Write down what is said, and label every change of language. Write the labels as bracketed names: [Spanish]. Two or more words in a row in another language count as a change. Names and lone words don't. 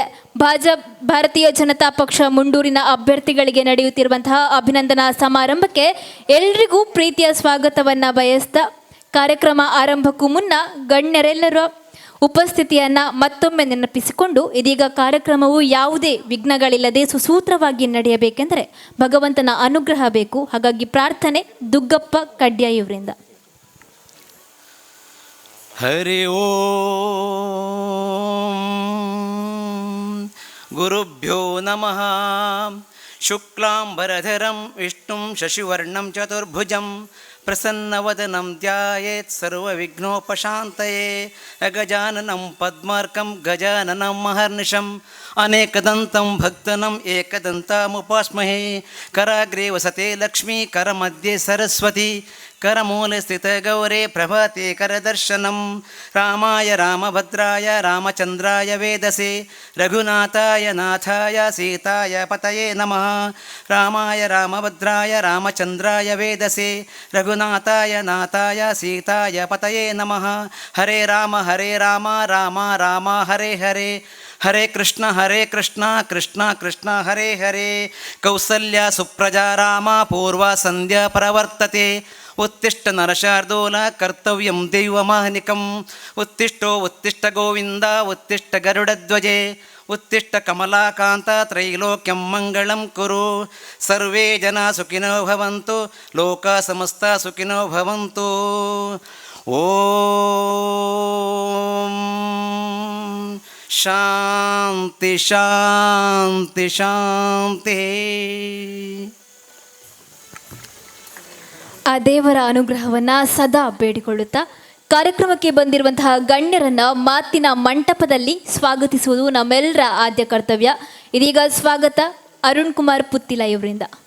[Kannada] ಭಾರತೀಯ ಜನತಾ ಪಕ್ಷ ಮುಂಡೂರಿನ ಅಭ್ಯರ್ಥಿಗಳಿಗೆ ನಡೆಯುತ್ತಿರುವಂತಹ ಅಭಿನಂದನಾ ಸಮಾರಂಭಕ್ಕೆ ಎಲ್ರಿಗೂ ಪ್ರೀತಿಯ ಸ್ವಾಗತವನ್ನ ಬಯಸ್ತಾ ಕಾರ್ಯಕ್ರಮ ಆರಂಭಕ್ಕೂ ಮುನ್ನ ಗಣ್ಯರೆಲ್ಲರ ಉಪಸ್ಥಿತಿಯನ್ನ ಮತ್ತೊಮ್ಮೆ ನೆನಪಿಸಿಕೊಂಡು ಇದೀಗ ಕಾರ್ಯಕ್ರಮವು ಯಾವುದೇ ವಿಘ್ನಗಳಿಲ್ಲದೆ ಸುಸೂತ್ರವಾಗಿ ನಡೆಯಬೇಕೆಂದರೆ ಭಗವಂತನ ಅನುಗ್ರಹ ಬೇಕು. ಹಾಗಾಗಿ ಪ್ರಾರ್ಥನೆ ದುಗ್ಗಪ್ಪ ಕಡ್ಯ ಇವರಿಂದ. [Sanskrit] ಹರಿ ಓಂ ಗುರುಭ್ಯೋ ನಮಃ. ಶುಕ್ಲಾಂಬರಧರಂ ವಿಷ್ಣುಂ ಶಶಿವರ್ಣಂ ಚತುರ್ಭುಜಂ ಪ್ರಸನ್ನವದನಂ ಧ್ಯಾಯೇತ್ ಸರ್ವವಿಘ್ನೋಪಶಾಂತಯೇ. ಅಗಜಾನನಂ ಪದ್ಮಾರ್ಕಂ ಗಜಾನನಂ ಮಹರ್ನಿಶಂ ಅನೇಕದಂತಂ ಭಕ್ತನಂ ಏಕದಂತಮುಪಾಸ್ಮಹೇ. ಕರಾಗ್ರೇ ವಸತೆ ಲಕ್ಷ್ಮೀ ಕರಮಧ್ಯೆ ಸರಸ್ವತಿ ಕರಮೂಲೆ ಸ್ಥಿತ ಗೌರೇ ಪ್ರಭಾತೆ ಕರದರ್ಶನಂ. ರಾಮಾಯ ರಾಮಭದ್ರಾಯ ರಾಮಚಂದ್ರಾಯ ವೇದಸೆ ರಘುನಾಥಾಯ ನಾಥಾಯ ಸೀತಾಯ ಪತಯೇ ನಮಃ. ರಾಮಾಯ ರಾಮಭದ್ರಾಯ ರಾಮಚಂದ್ರಾಯ ವೇದಸೆ ರಘುನಾಥಾಯ ನಾಥಾಯ ಸೀತಾಯ ಪತಯೇ ನಮಃ. ಹರೇ ರಾಮ ರಾಮ ರಾಮ ಹರೇ ಹರೇ. ಹರೇ ಕೃಷ್ಣ ಕೃಷ್ಣ ಕೃಷ್ಣ ಹರೇ ಹರೇ. ಕೌಸಲ್ಯ ಸುಪ್ರಜಾ ರಾಮ ಪೂರ್ವ ಸಂಧ್ಯಾ ಪ್ರವರ್ತತೆ. ಉತ್ತಿಷ್ಟ ನರಶಾರ್ದೂಲ ಕರ್ತವ್ಯಂ ದೈವಮಾಹ್ನಿಕಂ. ಉತ್ತಿಷ್ಟೋ ಉತ್ತಿಷ್ಟ ಗೋವಿಂದ ಉತ್ತಿಷ್ಟ ಗರುಡಧ್ವಜೆ. ಉತ್ತಿಷ್ಟ ಕಮಲಾಕಾಂತ ತ್ರೈಲೋಕ್ಯಂ ಮಂಗಳಂ ಕುರು. ಸರ್ವೇ ಜನ ಸುಖಿನೋ ಭವಂತು ಲೋಕ ಸಮಸ್ತ ಸುಖಿನೋ ಭವಂತು. ಓಂ ಶಾಂತಿ ಶಾಂತಿ ಶಾಂತಿ. [Kannada] ಆ ದೇವರ ಅನುಗ್ರಹವನ್ನ ಸದಾ ಬೇಡಿಕೊಳ್ಳುತ್ತಾ ಕಾರ್ಯಕ್ರಮಕ್ಕೆ ಬಂದಿರುವಂತಹ ಗಣ್ಯರನ್ನ ಮಾತಿನ ಮಂಟಪದಲ್ಲಿ ಸ್ವಾಗತಿಸುವುದು ನಮ್ಮೆಲ್ಲರ ಆದ್ಯ ಕರ್ತವ್ಯ. ಇದೀಗ ಸ್ವಾಗತ ಅರುಣ್ ಕುಮಾರ್ ಪುತ್ತಿಲ ಇವರಿಂದ.